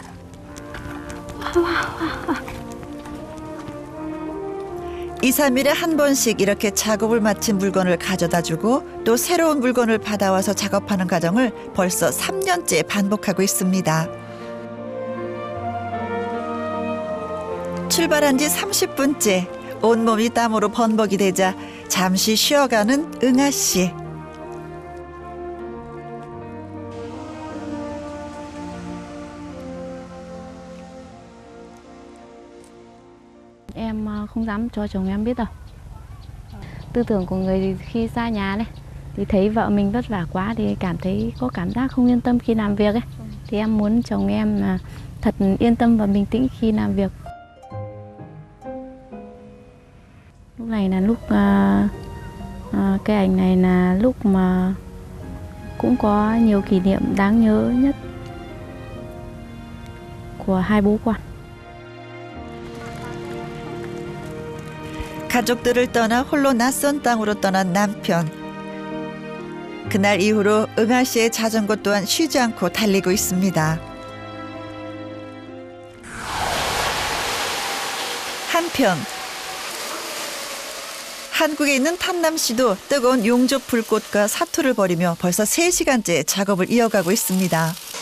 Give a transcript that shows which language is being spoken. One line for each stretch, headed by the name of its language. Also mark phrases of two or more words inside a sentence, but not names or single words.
Korean: 2, 3일에 한 번씩 이렇게 작업을 마친 물건을 가져다주고 또 새로운 물건을 받아와서 작업하는 과정을 벌써 3년째 반복하고 있습니다. 출발한 지 30분째 온몸이 땀으로 번벅이 되자 잠시 쉬어가는 응아 씨.
Vietnamese: Em không dám cho chồng em biết đâu. Tư tưởng của người thì khi xa nhà này thì thấy vợ mình vất vả quá thì cảm thấy có cảm giác không yên tâm khi làm việc ấy. Thì em muốn chồng em là thật yên tâm và bình tĩnh khi làm việc. Lúc này là lúc cái ảnh này là lúc mà cũng có nhiều kỷ niệm đáng nhớ nhất của hai bố con.
Korean: 가족들을 떠나 홀로 낯선 땅으로 떠난 남편. 그날 이후로 응아 씨의 자전거 또한 쉬지 않고 달리고 있습니다. 한편 한국에 있는 탄남 씨도 뜨거운 용접 불꽃과 사투를 벌이며 벌써 3시간째 작업을 이어가고 있습니다.